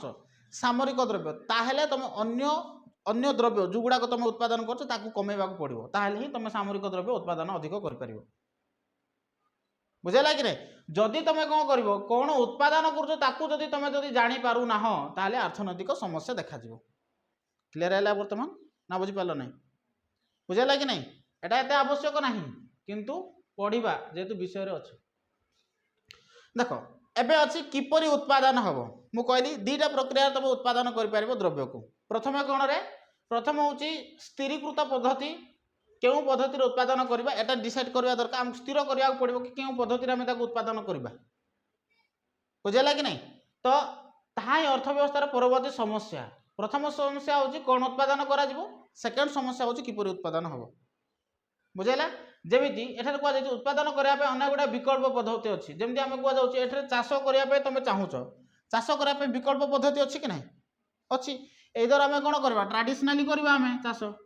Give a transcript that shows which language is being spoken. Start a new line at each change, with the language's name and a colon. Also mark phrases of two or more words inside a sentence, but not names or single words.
Odia: ସାମରିକ ଦ୍ରବ୍ୟ ତାହେଲେ ତମେ ଅନ୍ୟ ଦ୍ରବ୍ୟ ଯେଉଁଗୁଡ଼ାକ ତମେ ଉତ୍ପାଦନ କରୁଛ ତାକୁ କମେଇବାକୁ ପଡ଼ିବ ତାହେଲେ ହିଁ ତମେ ସାମରିକ ଦ୍ରବ୍ୟ ଉତ୍ପାଦନ ଅଧିକ କରିପାରିବ ବୁଝିଲା କି ନାହିଁ ଯଦି ତମେ କ'ଣ କରିବ କ'ଣ ଉତ୍ପାଦନ କରୁଛ ତାକୁ ଯଦି ତମେ ଜାଣିପାରୁନାହଁ ତାହେଲେ ଅର୍ଥନୈତିକ ସମସ୍ୟା ଦେଖାଯିବ କ୍ଲିୟର ହେଲା ବର୍ତ୍ତମାନ ନା ବୁଝିପାରିଲ ନାହିଁ ବୁଝିଲା କି ନାହିଁ ଏଟା ଏତେ ଆବଶ୍ୟକ ନାହିଁ କିନ୍ତୁ ପଢ଼ିବା ଯେହେତୁ ବିଷୟରେ ଅଛି দেখো ଏବେ ଅଛି କିପରି ଉତ୍ପାଦନ ହେବ ମୁଁ କହିଲି ଦୁଇଟା ପ୍ରକ୍ରିୟାରେ ତମେ ଉତ୍ପାଦନ କରିପାରିବ ଦ୍ରବ୍ୟକୁ ପ୍ରଥମେ କ'ଣରେ ପ୍ରଥମ ହେଉଛି ସ୍ଥିରୀକୃତ ପଦ୍ଧତି କେଉଁ ପଦ୍ଧତିରେ ଉତ୍ପାଦନ କରିବା এটা ଡିସାଇଡ୍ କରିବା ଦରକାର ଆମକୁ ସ୍ଥିର କରିବାକୁ ପଡ଼ିବ କି କେଉଁ ପଦ୍ଧତିରେ ଆମେ ତାକୁ ଉତ୍ପାଦନ କରିବା ବୁଝିଲା କି ନାହିଁ ତ ତାହା ହିଁ ଅର୍ଥବ୍ୟବସ୍ଥାର ପରବର୍ତ୍ତୀ ସମସ୍ୟା ପ୍ରଥମ ସମସ୍ୟା ହେଉଛି କ'ଣ ଉତ୍ପାଦନ କରାଯିବ ସେକେଣ୍ଡ ସମସ୍ୟା ହେଉଛି କିପରି ଉତ୍ପାଦନ ହେବ ବୁଝିଲା ଯେମିତି ଏଠାରେ କୁହାଯାଇଛି ଉତ୍ପାଦନ କରିବା ପାଇଁ ଅନେକ ଗୁଡ଼ିଏ ବିକଳ୍ପ ପଦ୍ଧତି ଅଛି ଯେମିତି ଆମେ କୁହାଯାଉଛି ଏଠାରେ ଚାଷ କରିବା ପାଇଁ ତମେ ଚାହୁଁଛ ଚାଷ କରିବା ପାଇଁ ବିକଳ୍ପ ପଦ୍ଧତି ଅଛି କି ନାହିଁ ଅଛି ଏଇ ଦ୍ୱାରା ଆମେ କ'ଣ କରିବା ଟ୍ରାଡିସନାଲି କରିବା ଆମେ ଚାଷ